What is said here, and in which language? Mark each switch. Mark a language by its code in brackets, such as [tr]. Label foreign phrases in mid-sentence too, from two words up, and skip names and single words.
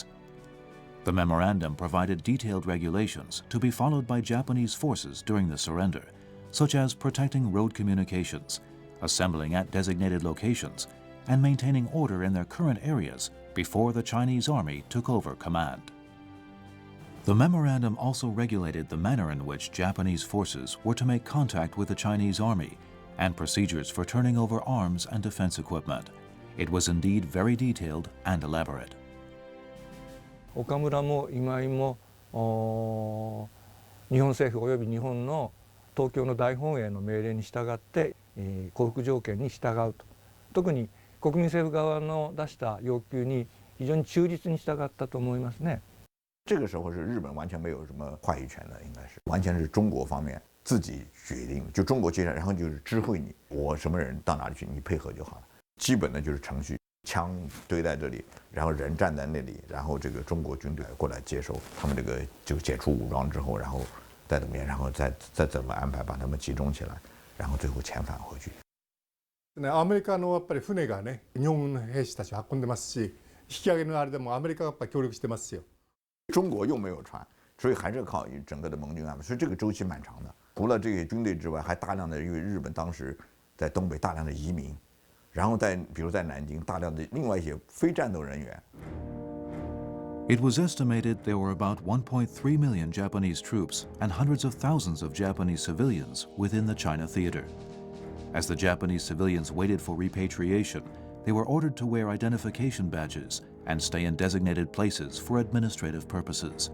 [en] The memorandum provided detailed regulations to be followed by Japanese forces during the surrender, such as protecting road communications, assembling at designated locations, and maintaining order in their current areas before the Chinese army took over command. The memorandum also regulated the manner in which Japanese forces were to make contact with the Chinese army and procedures for turning over arms and defense equipment. It was indeed very detailed and elaborate. [ja] 岡村も今井も日本政府および日本の東京の大本営の命令に従って降伏条件に従うと。特に国民政府側の出した要求に非常に忠実に従ったと思いますね。 [zh] 这个时候是日本完全没有什么话语权的，应该是完全是中国方面自己决定，就中国接下来，然后就是知会你，我什么人到哪里去，你配合就好了。基本的就是程序，枪堆在这里，然后人站在那里，然后这个中国军队过来接收他们这个就解除武装之后，然后再怎么样，然后再怎么安排把他们集中起来，然后最后遣返回去。 [ja] アメリカのやっぱり船がね、日本の兵士たちを運んでますし、引き上げのあれでもアメリカがやっぱ協力してますよ。 [zh] 中国又没有船，所以还是靠整个的盟军安排，所以这个周期蛮长的。除了这个军队之外，还大量的因为日本当时在东北大量的移民，然后比如在南京大量的另外一些非战斗人员。 [en] It was estimated there were about 1.3 million Japanese troops and hundreds of thousands of Japanese civilians within the China theater. As the Japanese civilians waited for repatriation, they were ordered to wear identification badges and stay in designated places for administrative purposes.